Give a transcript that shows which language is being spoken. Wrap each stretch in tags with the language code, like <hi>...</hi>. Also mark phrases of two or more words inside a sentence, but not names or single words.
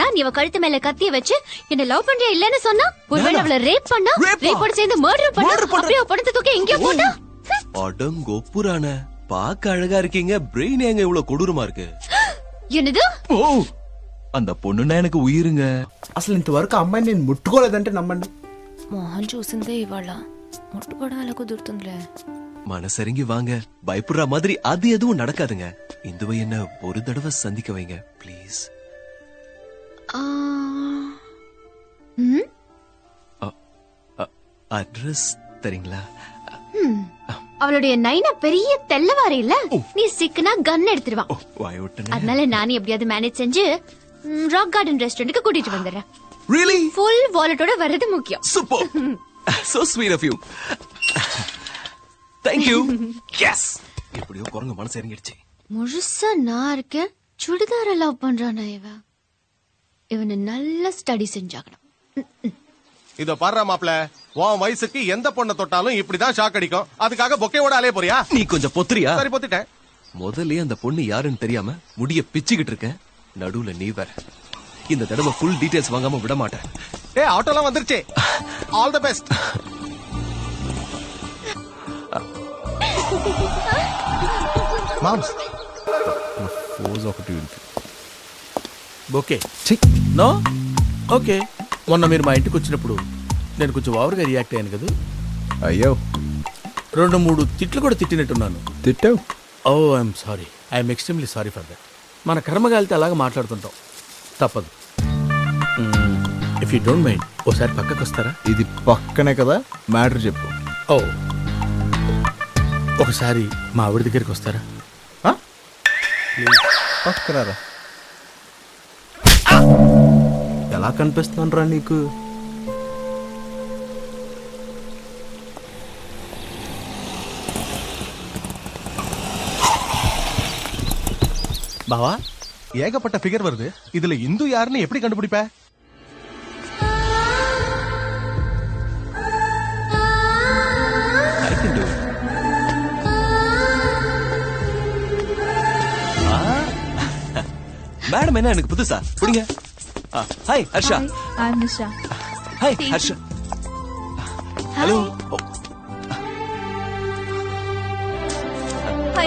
<ta>நீ அவ கழுத்து மேல கத்திய வச்சு என்ன லவ் பண்றியா இல்லன்னு சொன்னா, ஒருவேளை அவளை ரேப் பண்ணா, ரேப்போட சேர்ந்து மர்டர் பண்ணா, அப்படியே பணத்தை தூக்கி எங்கேயோ போட்டா. அடங்கொப்புரான, பாக்க அழகா இருக்கீங்க, பிரெயின் ஏங்க இவ்வளவு கொடூரமா இருக்கு? என்னது? ఓ, அந்த பொண்ணுன்னா எனக்கு ఉయిరుங்க.</ta> <te>అసలు ఇంతవరకు అమ్మాయిని నేను ముట్టుకోలేదంటే నమ్మండి. మోహన్ చూసిందే ఇవాళ ముట్టుకోవడం ఎలా కుదురుతుందిలే.</te> <ta>மனசரிங்கி வாங்க, பயப்படுற மாதிரி அது எதுவும் நடக்காதுங்க. இந்துவை என்ன ஒரு தடவை சந்திக்க வைங்க ப்ளீஸ். அட்ரஸ் தரீங்களா? அவளுடைய நைனா பெரிய தெல்லவாரி இல்ல, நீ சிக்கனா கன் எடுத்துருவா. வாய் விட்டனே. அதனால நானே எப்படியாவது மேனேஜ் செஞ்சு ராக் கார்டன் ரெஸ்டாரண்ட்க்கு கூட்டிட்டு வந்துடுறேன்.</ta> <en>Really?</en> <ta>ஃபுல் வாலெட்டோட வர்றது முக்கியம்.</ta> <en>Super. So sweet of you. Thank you. Yes.</en> <ta>எப்படியோ குரங்கு மனசு இறங்கிடுச்சு. முழுசா நான் இருக்கேன், சுடிதார லவ் பண்றானா இவனை நல்ல ஸ்டடி செஞ்சாகணும். இத பாரு மாப்ள, உன் வயசுக்கு எந்த பொண்ணை தொட்டாலும் இப்படிதான் ஷாக் அடிக்கும். அதுக்காக பொக்கையோட அலைய போறியா? நீ கொஞ்சம் பொத்துறியா? சரி, பொத்திட்டேன். முதல்ல அந்த பொண்ணு யாருன்னு தெரியாம முடிய பிச்சுக்கிட்டு இருக்க, நடுவுல நீ வேற. இந்த தடவை</ta> <en>full details</en> <ta>வாங்காம விட மாட்டேன். ஆட்டோலாம் வந்துருச்சு.</ta> <en>all the best.</en> <te>మామ్స్ ఫోజ్ ఒకటి ఉంది.</te> <en>okay no okay.</en> <te>మొన్న మీరు మా ఇంటికి వచ్చినప్పుడు నేను కొంచెం ఓవర్గా రియాక్ట్ అయ్యాను కదా. అయ్యో 2-3 తిట్లు కూడా తిట్టినట్టున్నాను. తిట్టావు?</te> <en>oh I'm sorry, I'm extremely sorry for that.</en> <te>మన కర్మగాలితే అలాగ మాట్లాడుతుంటాం, తప్పదు.</te> <en>if you don't mind</en> <te>ఓసారి పక్కకు వస్తారా? ఇది పక్కనే కదా, మ్యాటర్ చెప్పు. ఓ, ఒకసారి మా ఆవిడ దగ్గరికి వస్తారా? పక్కరారా. ఎలా కనిపిస్తాను రా నీకు?</te> <ta>பாவா, ஏகப்பட்ட ஃபிகர் வருது. இதுல இந்து யாருன்னு எப்படி கண்டுபிடிப்ப?</ta> <en>I can do it.</en> <ta>மேடம் என்ன எனக்கு புதுசா? புடிங்க.</ta> <en>hi Harsha. I'm Nisha. hi Harsha. hello. Hi.</en>